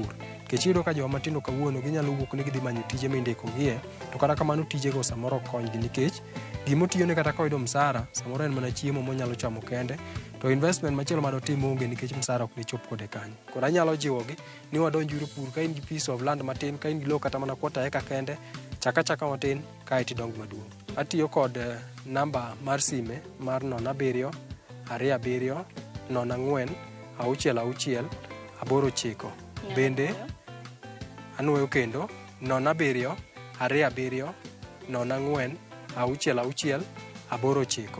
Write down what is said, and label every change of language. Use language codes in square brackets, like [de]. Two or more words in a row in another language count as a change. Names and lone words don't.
[luo] Nikech iyudo ka joma tindo kawuono ginyalo wuok ni gidhi manyo tije mindiko gie to kata kamano tijego samoro konygi nikech gimotiyone kata koyudo msara samoro en mana chiemo monyalo chamo kende to investment machielo madotim onge nikech msara ok dichop kode kanyo. Koro anyalo jiwogi ni wadonjuru pur ka in gi [en] piece of land [luo] matin, ka in gi lowo kata mana kwota eka kende, chaka matin kae tidong maduong'. Atiyo kod namba mar sime mar 07 27 04 66 89. Bende anuoyo kendo 07 27 04 66 89.